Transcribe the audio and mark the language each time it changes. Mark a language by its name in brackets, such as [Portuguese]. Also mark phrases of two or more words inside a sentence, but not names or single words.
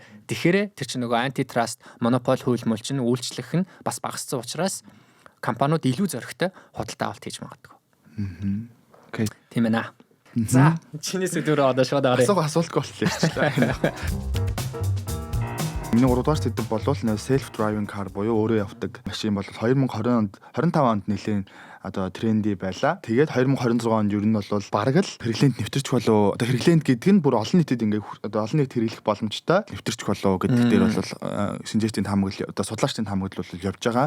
[Mongolian] Тэгэхээр тэр чинь нөгөө антитрust, монопол хууль чинь үйлчлэх нь бас багассан учраас компаниуд илүү зоригтой худалдаа авалт хийж магадгүй. Окей. Тийм ээ. За чиний сэдвээр одоо шууд орё. Асуултгүй болчихлоо. Миний 3 дугаар сэдэв бол [English] self driving car [Mongolian] буюу өөрөө явдаг машин бол 2020 онд 25 онд нэлээд одоо тренди байлаа. Тэгээд 2026 онд ер нь бол бараг л хэрэглээнд нэвтэрч болов. Одоо хэрэглээнд гэдэг нь бүр олон нийтэд ингээ одоо олон нийт хэрэглэх боломжтой нэвтэрч болов гэдэг дээр бол шинжээчдийн таамаглал одоо судлаачдын таамаглал бол явж байгаа.